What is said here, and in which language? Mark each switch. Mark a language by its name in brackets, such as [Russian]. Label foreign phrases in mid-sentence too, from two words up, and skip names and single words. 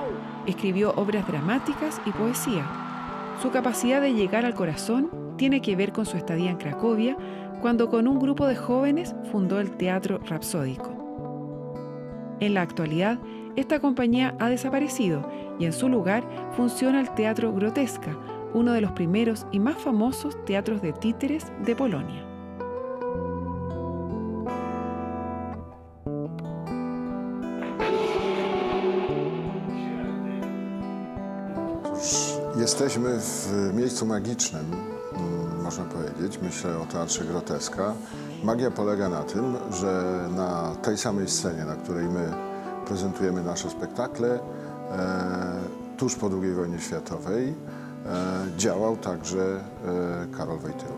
[Spanish] Escribió obras dramáticas y poesía. Su capacidad de llegar al corazón tiene que ver con su estadía en Cracovia, cuando con un grupo de jóvenes fundó el Teatro Rapsódico. En la actualidad, esta compañía ha desaparecido y en su lugar funciona el Teatro Grotesca, uno de los primeros y más famosos teatros de títeres de Polonia. [Polish] Jesteśmy w miejscu magicznym, można powiedzieć. Myślę o Teatrze Groteska. Magia polega na tym, że na tej samej scenie, na której my prezentujemy nasze spektakle, tuż po II wojnie światowej działał także Karol Wojtyła.